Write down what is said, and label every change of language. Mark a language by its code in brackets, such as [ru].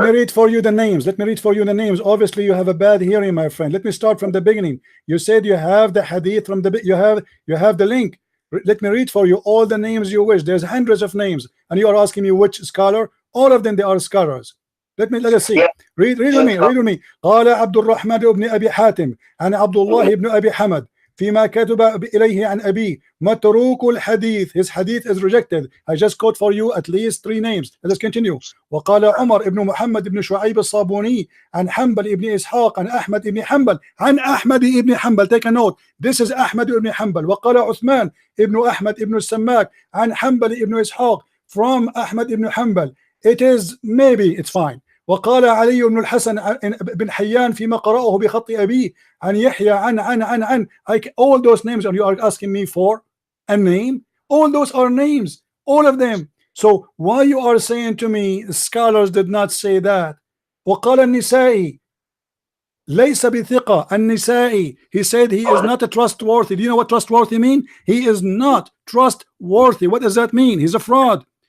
[en] Let me read for you the names. Let me read for you the names. Obviously, you have a bad hearing, my friend. Let me start from the beginning. You said you have the hadith from the you have the link. Let me read for you all the names you wish. There's hundreds of names, and you are asking me which scholar. All of them, they are scholars. Let us see. Read with me. Read with me. [ar] قال عبد الرحمن بن أبي حاتم عن عبد الله بن أبي حمد فيما كتب إليه عن أبي متروك الحديث. [en] His hadith is rejected. I just quote for you at least 3 names. Let us continue. [ar] وقال عمر بن محمد بن شعيب الصابوني عن حنبل بن إسحاق عن أحمد بن حنبل عن أحمد بن حنبل. [en] Take a note. This is [ar] أحمد بن حنبل. وقال عثمان بن أحمد بن السماك عن حنبل بن إسحاق [en] from [ar] أحمد بن حنبل. [en] It is maybe it's fine. [ar] وقال علي بن الحسن بن حيان فيما قرأه بخط أبيه عن يحيى عن [en] all those names, and you are asking me for a name. All those are names, all of them. So why you are saying to me scholars did not say that? [ar] وقال النسائي ليس بثقة. [en] النسائي, he said he is not a trustworthy. Do you know what trustworthy mean? He is not trustworthy. What does that mean? He's a fraud.